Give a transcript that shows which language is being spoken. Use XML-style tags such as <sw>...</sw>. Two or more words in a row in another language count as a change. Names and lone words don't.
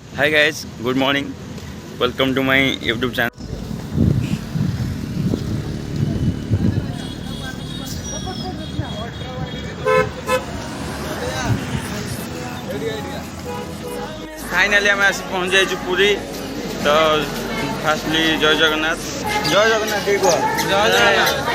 <en>Hi guys, good morning. Welcome to my YouTube channel.</en> <or>Finally ଆମେ ଆସି ପହଞ୍ଚି ଯାଇଛୁ ପୁରୀ। ତ ଫାର୍ଷ୍ଟଲି ଜୟ ଜଗନ୍ନାଥ। ଜୟ ଜଗନ୍ନାଥ ଟିକେ କୁହ। ଜୟ ଜଗନ୍ନାଥ।</or>